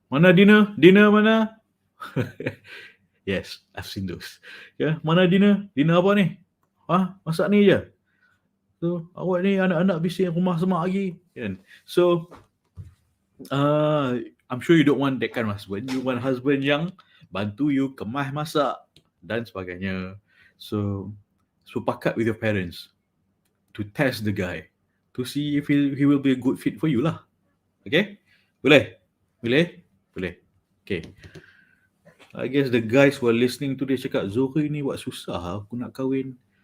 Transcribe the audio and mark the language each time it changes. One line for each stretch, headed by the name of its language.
Malay: Mana dinner mana?
English: Yes, I've seen those.
Malay: Mana dinner apa ni? Masak ni je. So awak ni anak-anak bising rumah semak lagi kan.
English: So I'm sure you don't want that kind of husband. You want husband
Malay: yang bantu you kemas masak dan sebagainya.
English: So pakat with your parents to test the guy to see if he will be a good fit for you lah. Okay? Boleh? Okay. I guess the guys who are listening to this
Malay: cakap, Zuhri ni buat susah aku nak kahwin.